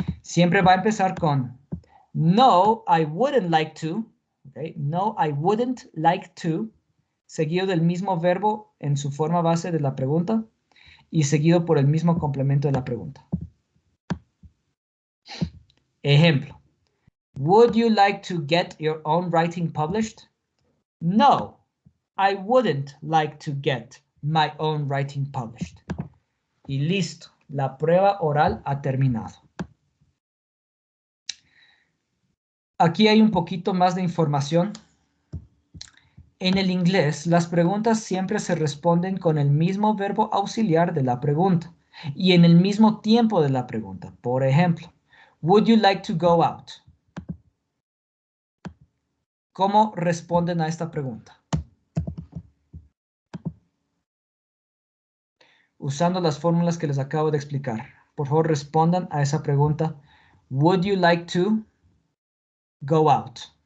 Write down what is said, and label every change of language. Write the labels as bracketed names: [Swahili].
[Spanish] Siempre va a empezar con no, [English] I wouldn't like to. [Spanish] Okay? [English] No, I wouldn't like to. [Spanish] Seguido del mismo verbo en su forma base de la pregunta y seguido por el mismo complemento de la pregunta. Ejemplo. [English] Would you like to get your own writing published? No, I wouldn't like to get my own writing published. [Spanish] Y listo, la prueba oral ha terminado. Aquí hay un poquito más de información. En el inglés, las preguntas siempre se responden con el mismo verbo auxiliar de la pregunta y en el mismo tiempo de la pregunta. Por ejemplo, [English] would you like to go out? [Spanish] ¿Cómo responden a esta pregunta? Usando las fórmulas que les acabo de explicar. Por favor, respondan a esa pregunta. [English] Would you like to go out?